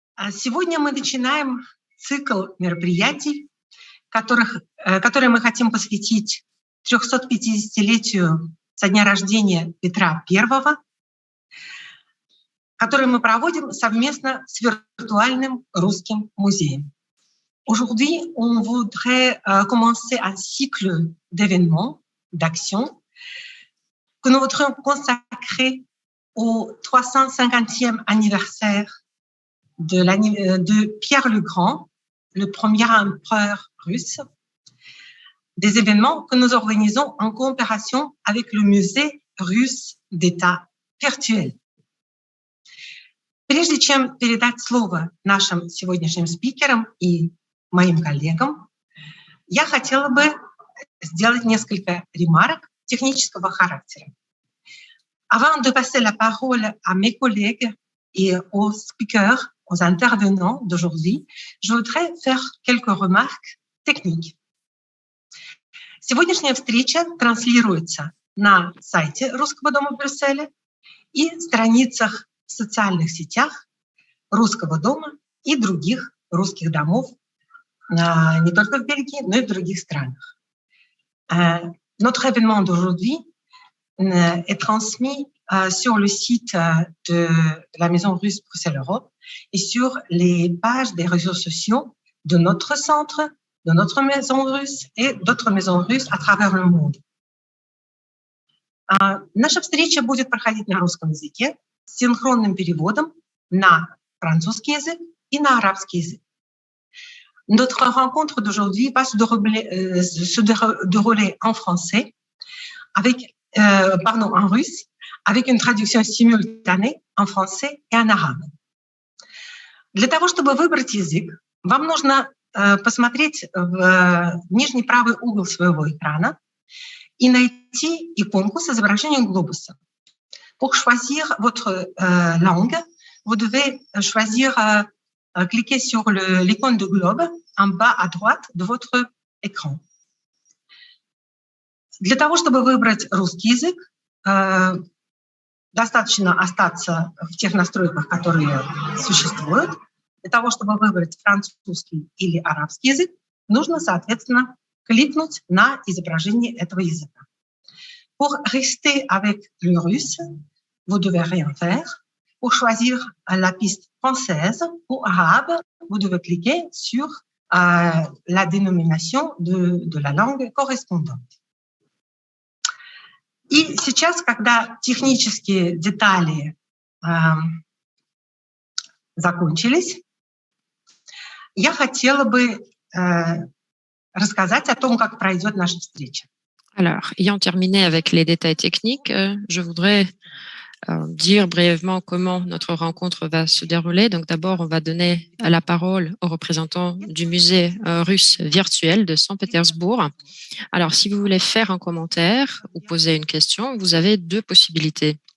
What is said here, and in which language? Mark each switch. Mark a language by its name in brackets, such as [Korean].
[Russian] Сегодня мы начинаем цикл мероприятий, которые мы хотим посвятить 350-летию со дня рождения Петра I, который мы проводим совместно с виртуальным русским музеем. [French] Aujourd'hui, on voudrait commencer un cycle d'événements, d'actions, que nous voudrions consacrer au 350e anniversaire de Pierre le Grand, le premier empereur russe, des événements que nous organisons en coopération avec le musée russe d'État virtuel. [Russian] Прежде чем передать слово нашим сегодняшним спикерам и моим коллегам, я хотела бы сделать несколько ремарок технического характера. [French] Avant de passer la parole à mes collègues et aux speakers, aux intervenants d'aujourd'hui, je voudrais faire quelques remarques techniques. [Russian] Сегодняшняя встреча транслируется на сайте Русского дома в Брюсселе и страницах в социальных сетях Русского дома и других русских домов, не только в Бельгии, но и в других странах. [French] Notre événement d'aujourd'hui est transmis sur le site de la Maison russe Bruxelles Europe et sur les pages des réseaux sociaux de notre centre, de notre maison russe et d'autres maisons russes à travers le monde. [Russian] Наша встреча будет проходить на русском языке с синхронным переводом на французский язык и на арабский язык. [French] Notre rencontre d'aujourd'hui va se dérouler en français, en russe, avec une traduction simultanée en français et en arabe. [Russian] Для того, чтобы выбрать язык, вам нужно посмотреть в нижний правый угол своего экрана и найти иконку с изображением глобуса. [French] Pour choisir votre langue, vous devez choisir, cliquer sur l'icône de globe en bas à droite de votre écran. [Russian] Для того, чтобы выбрать русский язык, достаточно остаться в тех настройках, которые существуют. Для того, чтобы выбрать французский или арабский язык, нужно, соответственно, кликнуть на изображение этого языка. [French] Pour rester avec le russe, vous devez rien faire. Pour choisir la piste française ou arabe, vous devez cliquer sur la dénomination de la langue correspondante. [Russian] И сейчас, когда технические детали закончились, я хотела бы рассказать о том, как пройдет наша встреча. [French] Alors, ayant terminé avec les détails techniques, je voudrais dire brièvement comment notre rencontre va se dérouler. Donc d'abord, on va donner la parole aux représentants du musée russe virtuel de Saint-Pétersbourg. Alors, si vous voulez faire un commentaire ou poser une question, vous avez deux possibilités.